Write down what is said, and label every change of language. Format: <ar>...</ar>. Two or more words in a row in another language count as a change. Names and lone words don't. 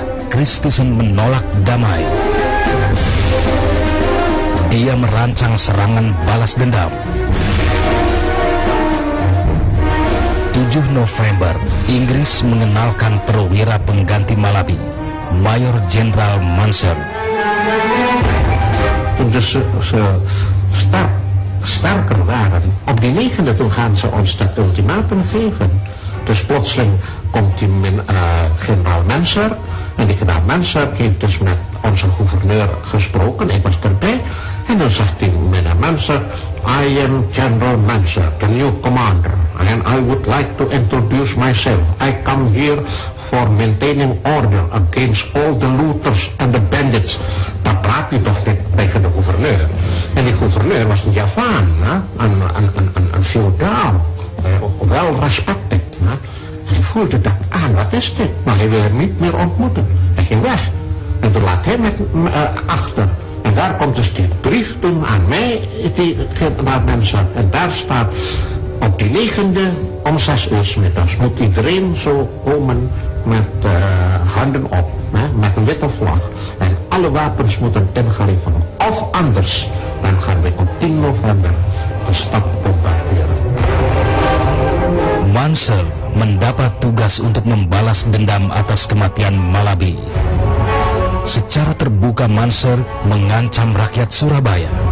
<id>Christison menolak damai. Dia merancang serangan balas dendam. 7 November, Inggris mengenalkan perwira pengganti Malaby, Mayor Jenderal Mansell.</id> <nl>Dus ze sterker waren. Op die 9e toen gaan ze ons dat ultimatum geven. Dus plotseling komt die generaal Mansell. En die generaal Mansell heeft dus met onze gouverneur gesproken. Ik was erbij. En dan zegt die meneer Mansell,</nl> <en>I am General Mansell, the new commander. And I would like to introduce myself. I come here for maintaining order against all the looters and the bandits.</en> <nl>Dan praat hij toch tegen de gouverneur. En die gouverneur was een Javaan, een feodaal, wel respected. Hij voelde dat aan, wat is dit? Maar hij wil hem niet meer ontmoeten. Hij ging weg. En toen laat hij met achter. En daar komt dus die brief toen aan mij, die naar mensen. En daar staat, op die 9e om 6 uur 's middags moet iedereen zo komen met handen op, met een witte vlag. En alle wapens moeten ingeleverd worden. Of anders, dan gaan we op 10 november de stad bombarderen.</nl> <id>Mansell mendapat tugas untuk membalas dendam atas kematian Malaby. Secara terbuka Mansell mengancam rakyat Surabaya.</id>